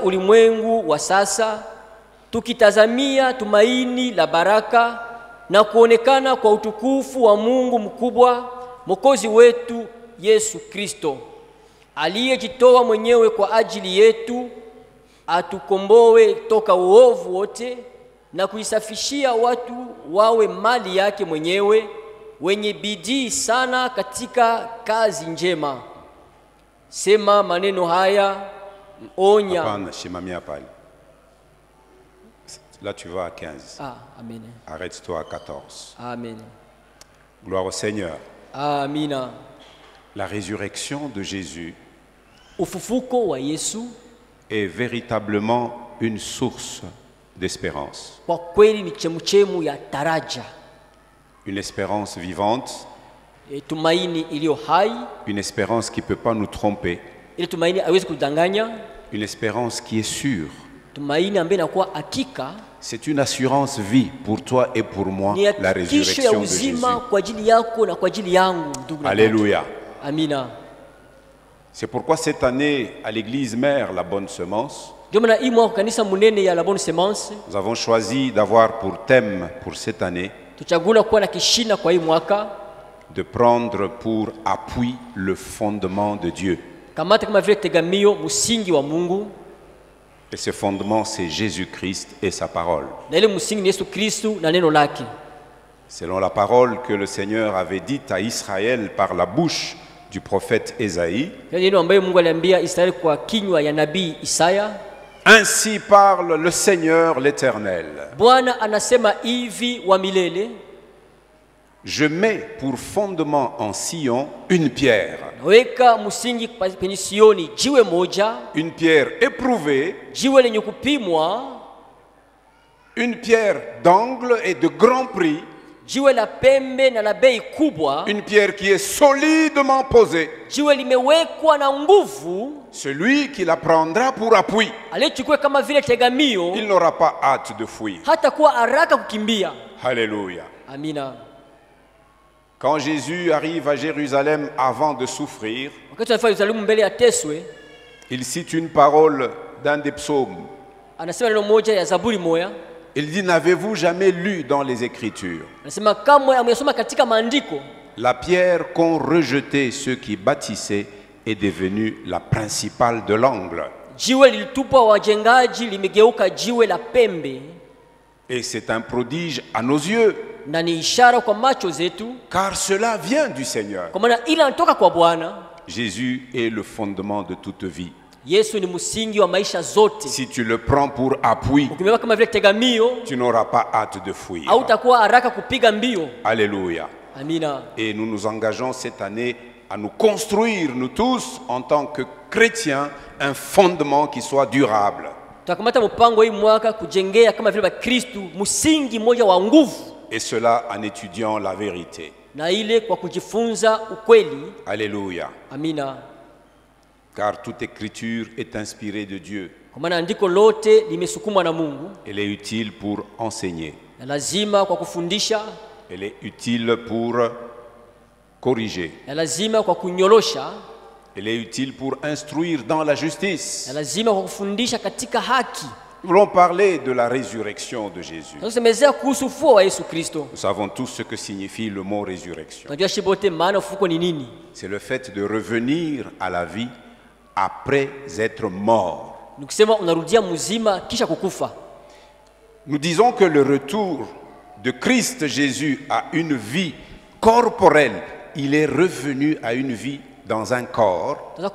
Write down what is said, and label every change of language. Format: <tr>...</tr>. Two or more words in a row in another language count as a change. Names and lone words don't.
<sw>ulimwengu wa sasa, tukitazamia tumaini la baraka na kuonekana kwa utukufu wa Mungu mkubwa, Mwokozi wetu Yesu Kristo, aliyejitoa mwenyewe kwa ajili yetu atukomboe toka uovu wote na kuisafishia watu wawe mali yake mwenyewe, wenye bidii sana katika kazi njema. Sema maneno haya, onya. Hapana, shimamia pale.</sw> <fr>Là tu vas à 15. Ah, amen. Arrête-toi à 14. Amen. Gloire au Seigneur.</fr> <sw>Amina.</sw> <fr>La résurrection de Jésus</fr> <sw>Ufufuko wa Yesu</sw> <fr>est véritablement une source d'espérance.</fr> <sw>kwa kweli ni chemuchemu ya taraja,</sw> <fr>Une espérance vivante,</fr> <sw>tumaini iliyo hai,</sw> <fr>une espérance qui ne peut pas nous tromper,</fr> <sw>ile tumaini haiwezi kudanganya,</sw> <fr>une espérance qui est sûre.</fr> <sw>tumaini ambayo inakuwa hakika.</sw> <fr>C'est une assurance vie pour toi et pour moi,</fr> <sw>Ni la hakikisho ya</sw> <fr>résurrection de Jésus.</fr> <sw>uzima kwa ajili yako na kwa ajili yangu, ndugu na</sw> <fr>Alléluia.</fr> <sw>dada. Amina.</sw> <fr>C'est pourquoi cette année, à l'église mère, la bonne semence,</fr> <sw>Ndio maana hii mwaka kanisa munene ya la bonne semence</sw> <fr>nous avons choisi d'avoir pour thème pour cette année</fr> <sw>tuchagula kuwa na kishina kwa hii mwaka,</sw> <fr>de prendre pour appui le fondement de Dieu.</fr> <sw>kamata kama vile tegamio msingi wa Mungu,</sw> <fr>Et ce fondement, c'est Jésus-Christ et sa parole.</fr> <sw>na ile msingi ni Yesu Kristo na neno lake.</sw> <fr>Selon la parole que le Seigneur avait dite à Israël par la bouche du prophète Ésaïe,</fr> <sw>Neno ambayo Mungu aliambia Israeli kwa kinywa ya nabii Isaya.</sw> <fr>ainsi parle le Seigneur l'Éternel.</fr> <sw>Bwana anasema hivi wa milele,</sw> <fr>Je mets pour fondement en Sion une pierre</fr> <sw>naweka msingi penye Sioni jiwe moja,</sw> <fr>une pierre éprouvée,</fr> <sw>jiwe lenye kupimwa,</sw> <fr>une pierre d'angle et de grand prix,</fr> <sw>jiwe la pembe na la bei kubwa,</sw> <fr>une pierre qui est solidement posée.</fr> <sw>jiwe limewekwa na nguvu.</sw> <fr>Celui qui la prendra pour appui,</fr> <sw>Alichukua kama vile tegamio,</sw> <fr>il n'aura pas hâte de fuir.</fr> <sw>hata kuwa haraka kukimbia.</sw> <fr>Alléluia.</fr> <sw>Amina.</sw> <fr>Quand Jésus arrive à Jérusalem avant de souffrir,</fr> <sw>Wakati anafika Yerusalemu mbele ya teswe,</sw> <fr>il cite une parole d'un des psaumes.</fr> <sw>anasema neno moja ya Zaburi moja.</sw> <fr>Il dit, n'avez-vous jamais lu dans les Écritures</fr> <sw>Anasema kama amesoma katika maandiko,</sw> <fr>la pierre qu'ont rejetée ceux qui bâtissaient est devenue la principale de l'angle.</fr> <sw>jiwe lilitupwa wajengaji limegeuka jiwe la pembe,</sw> <fr>Et c'est un prodige à nos yeux,</fr> <sw>na ni ishara kwa macho zetu,</sw> <fr>car cela vient du Seigneur.</fr> <sw>kwa maana ile anatoka kwa Bwana.</sw> <fr>Jésus est le fondement de toute vie.</fr> <sw>Yesu ni msingi wa maisha zote.</sw> <fr>Si tu le prends pour appui,</fr> <sw>Ukimweka kama vile tegamio,</sw> <fr>tu n'auras pas hâte de fuir.</fr> <sw>hautakuwa haraka kupiga mbio.</sw> <fr>Alléluia.</fr> <sw>Amina.</sw> <fr>Et nous nous engageons cette année à nous construire, nous tous, en tant que chrétiens, un fondement qui soit durable.</fr> <sw>Tutakamata mpango hii mwaka kujengea kama vile Bakristo msingi mmoja wa nguvu.</sw> <fr>Et cela en étudiant la vérité.</fr> <sw>Na ile kwa kujifunza ukweli.</sw> <fr>Alléluia.</fr> <sw>Amina.</sw> <fr>Car toute écriture est inspirée de Dieu.</fr> <sw>Kwa maana andiko lote limesukumwa na Mungu.</sw> <fr>Elle est utile pour enseigner.</fr> <sw>Na lazima kwa kufundisha.</sw> <fr>Elle est utile pour corriger.</fr> <sw>Na lazima kwa kunyolosha.</sw> <fr>Elle est utile pour instruire dans la justice.</fr> <sw>Na lazima kwa kufundisha katika haki.</sw> <fr>Nous voulons parler de la résurrection de Jésus. Nous savons tous ce que signifie le mot résurrection. C'est le fait de revenir à la vie après être mort. Nous disons que le retour de Christ Jésus à une vie corporelle, il est revenu à une vie dans un corps.</fr>